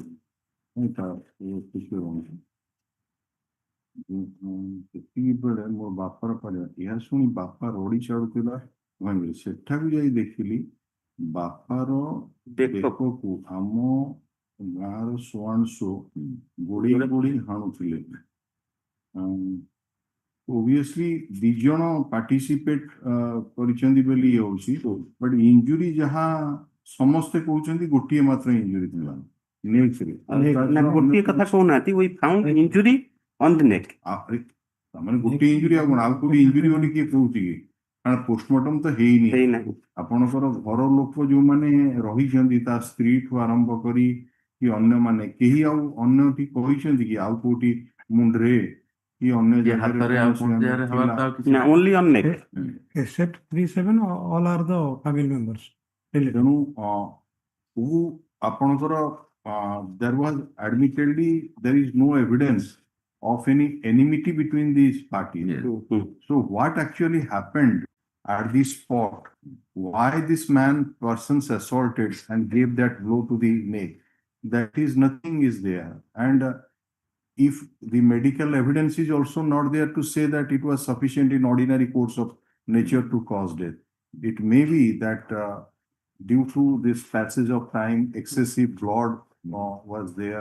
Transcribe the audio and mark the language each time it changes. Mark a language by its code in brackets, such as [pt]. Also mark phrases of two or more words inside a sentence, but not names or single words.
[or] ସେତିକି ବେଳେ ମୋ ବାପାର ପରିବାର ଏହା ଶୁଣି ବାପା ରଡି ଛାଡୁଥିଲା ଭାଙ୍ଗିଲେ ସେଠାକୁ ଯାଇ ଦେଖିଲି ବାପାର ବେକକୁ ଆମ ଗାଁର ସୁଆଂଶୁ ଗୋଡେଇ ଗୋଡେଇ ହାଣୁଥିଲେ। Obviously, ଦି ଜଣ ପାର୍ଟିସିପେଟ କରିଛନ୍ତି ବୋଲି ଇଏ ହଉଛି [en] but injury [or] ଯାହା ସମସ୍ତେ କହୁଛନ୍ତି ଗୋଟିଏ ମାତ୍ର ଇଞ୍ଜୁରି ଥିଲା ନେକ୍ସରେ। ଗୋଟିଏ କଥା କହୁନାହାନ୍ତି, [en] we found injury on the neck. [or] ତାମାନେ ଗୋଟିଏ ଇଞ୍ଜୁରି ଆଉ କଣ ଆଉ କୋଉଠି ଇଞ୍ଜୁରି ବୋଲି କିଏ କହୁଛି କି? କାରଣ ପୋଷ୍ଟମର୍ଟମ ତ ହେଇନି। ଆପଣଙ୍କର ଘର ଲୋକ ଯୋଉମାନେ ରହିଛନ୍ତି ତା ସ୍ତ୍ରୀଠୁ ଆରମ୍ଭ କରି କି ଅନ୍ୟମାନେ କେହି ଆଉ ଅନ୍ୟଟି କହିଛନ୍ତି କି ଆଉ କୋଉଠି ମୁଣ୍ଡରେ କି ଅନ୍ୟ ହାତରେ ଆଉ ପଞ୍ଜାରେ ହବାର ତ ଆଉ କିଛି [en] only on neck. Except 37, all are the family members. [or] ତେଣୁ ଆପଣଙ୍କର [en] there was admittedly there is no evidence of any enmity between these parties. So what actually happened at this spot? Why this person's assaulted and gave that blow to the neck? That is nothing is there. And if the medical evidence is also not there to say that it was sufficient in ordinary course of nature to cause death, it may be that due to this passage of time, excessive blood was there.